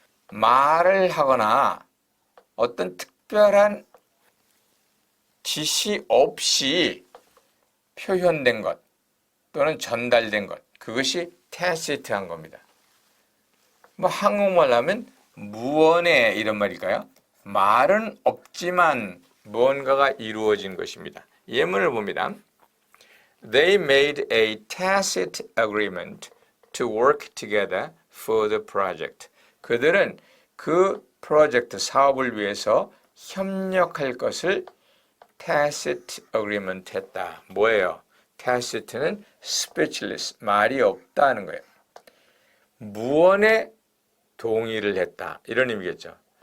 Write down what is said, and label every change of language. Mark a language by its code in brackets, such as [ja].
[ko] 말을 하거나 어떤 특별한 지시 없이 표현된 것 또는 전달된 것 그것이 tacit한 겁니다. 뭐 한국말로 하면 무언의 이런 말일까요? 말은 없지만 무언가가 이루어진 것입니다. 예문을 봅니다. [en] They made a tacit agreement to work together for the project. [ko] 그들은 그 프로젝트 사업을 위해서 협력할 것을 [en] tacit agreement [ko] 했다. 뭐예요? tacit는 speechless, 말이 없다는 거예요. 무언에 동의를 했다. 이런 의미겠죠.